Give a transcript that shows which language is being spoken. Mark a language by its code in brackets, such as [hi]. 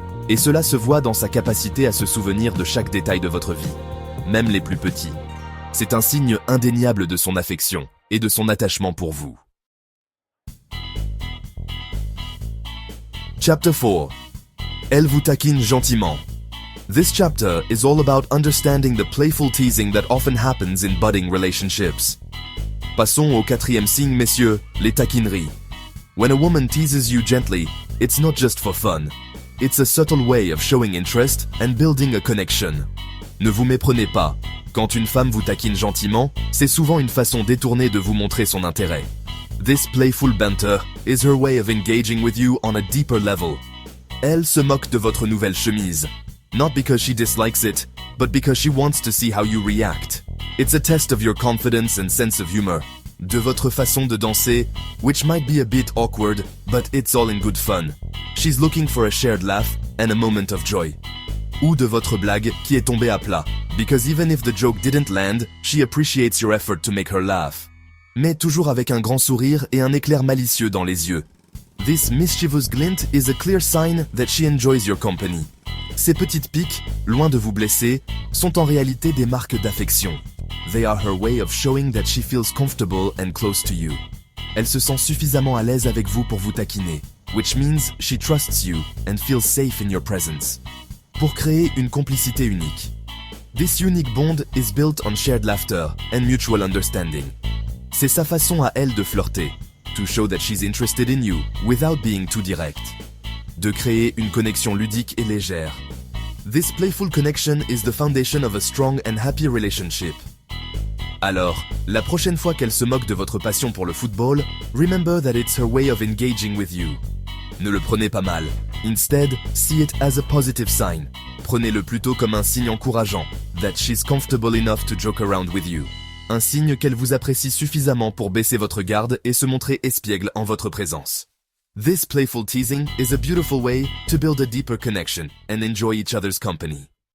[fr] Et cela se voit dans sa capacité à se souvenir de chaque détail de votre vie, même les plus petits. C'est un signe indéniable de son affection et de son attachement pour vous. [en] Chapter 4. [fr] Elle vous taquine gentiment. [en] This chapter is all about understanding the playful teasing that often happens in budding relationships. [fr] Passons au quatrième signe, messieurs, les taquineries. [en] When a woman teases you gently, it's not just for fun. It's a subtle way of showing interest and building a connection. [fr] Ne vous méprenez pas. Quand une femme vous taquine gentiment, c'est souvent une façon détournée de vous montrer son intérêt. [en] This playful banter is her way of engaging with you on a deeper level. [fr] Elle se moque de votre nouvelle chemise. [en] Not because she dislikes it, but because she wants to see how you react. It's a test of your confidence and sense of humor. [fr] De votre façon de danser, [en] which might be a bit awkward, but it's all in good fun. She's looking for a shared laugh and a moment of joy. [fr] Ou de votre blague qui est tombée à plat, [en] because even if the joke didn't land, she appreciates your effort to make her laugh. [fr] Mais toujours avec un grand sourire et un éclair malicieux dans les yeux. [en] This mischievous glint is a clear sign that she enjoys your company. [fr] Ces petites piques, loin de vous blesser, sont en réalité des marques d'affection. [en] They are her way of showing that she feels comfortable and close to you. [fr] Elle se sent suffisamment à l'aise avec vous pour vous taquiner, [en] which means she trusts you and feels safe in your presence. [fr] Pour créer une complicité unique. [en] This unique bond is built on shared laughter and mutual understanding. [fr] C'est sa façon à elle de flirter, [en] to show that she's interested in you without being too direct. [fr] De créer une connexion ludique et légère. [en] This playful connection is the foundation of a strong and happy relationship. [fr] Alors, la prochaine fois qu'elle se moque de votre passion pour le football, [en] remember that it's her way of engaging with you. [fr] Ne le prenez pas mal. [en] Instead, see it as a positive sign. [fr] Prenez-le plutôt comme un signe encourageant, [en] that she's comfortable enough to joke around with you. [fr] Un signe qu'elle vous apprécie suffisamment pour baisser votre garde et se montrer espiègle en votre présence. [en] This playful teasing is a beautiful way to build a deeper connection and enjoy each other's company.